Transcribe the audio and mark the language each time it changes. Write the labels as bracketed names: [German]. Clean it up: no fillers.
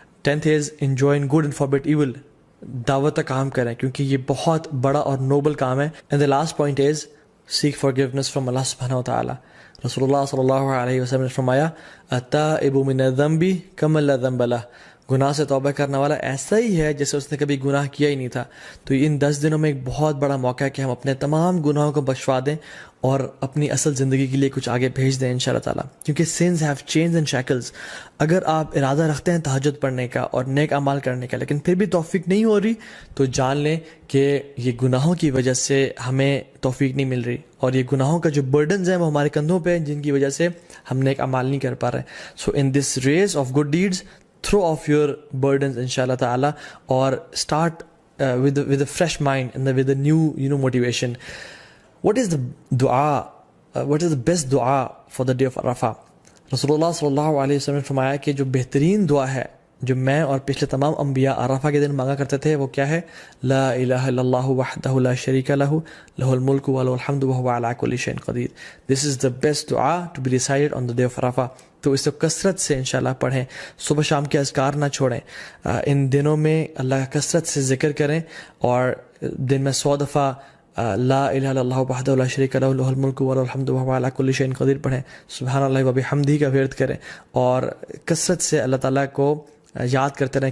[English] 10th is enjoin good and forbid evil. [Urdu] دعوت کا کام کریں کیونکہ یہ بہت بڑا اور نوبل کام ہے. [English] and the last point is seek forgiveness from Allah subhanahu wa ta'ala. [Arabic] رسول اللہ صلی اللہ علیہ وسلم [Urdu] نے فرمایا [Arabic] التائب من الذنب کمن لا ذنب له. [Urdu] گناہ سے توبہ کرنے والا ایسا ہی ہے جیسے اس نے کبھی گناہ کیا ہی نہیں تھا. تو ان 10 دنوں میں ایک بہت بڑا موقع ہے کہ ہم اپنے تمام گناہوں کو بخشوا دیں اور اپنی اصل زندگی کے لیے کچھ آگے بھیج دیں انشاءاللہ تعالیٰ. کیونکہ [English] sins have chains and shackles. [Urdu] اگر آپ ارادہ رکھتے ہیں تہجد پڑھنے کا اور نیک اعمال کرنے کا، لیکن پھر بھی توفیق نہیں ہو رہی، تو جان لیں کہ یہ گناہوں کی وجہ سے ہمیں توفیق نہیں مل رہی، اور یہ گناہوں کا جو برڈنز ہیں وہ ہمارے کندھوں پہ ہیں، جن کی وجہ سے ہم نیک اعمال نہیں کر پا رہے. [English] So in this race of good deeds throw off your burdens inshallah ta'ala, or start with a fresh mind and with a new motivation. What is the dua, what is the best dua for the day of Arafah? [Urdu] Rasulullah sallallahu alayhi wa sallam نے فرمایا کہ جو بہترین دعا ہے جو میں اور پچھلے تمام انبیاء عرفہ کے دن مانگا کرتے تھے وہ کیا ہے؟ [Arabic] لا الہ الا اللہ وحدہ لا شریک لہ لہ الملک وله الحمد وهو على كل شيء قدیر. [English] This is the best dua to be recited on the day of Arafah. [Urdu] تو اس کو کثرت سے انشاءاللہ پڑھیں، صبح شام کے اذکار نہ چھوڑیں. ان دنوں میں اللہ کا کثرت سے ذکر کریں، اور دن میں 100 دفعہ [Arabic] لا الہ الا اللہ وحدہ لا شریک لہ لہ الملک وله الحمد وهو على كل شيء قدیر [Urdu] پڑھیں. [Arabic] سبحان اللہ وبحمدہ [Urdu] کا ورد کریں، اور کثرت سے اللہ تعالیٰ کو یاد کرتے رہیں.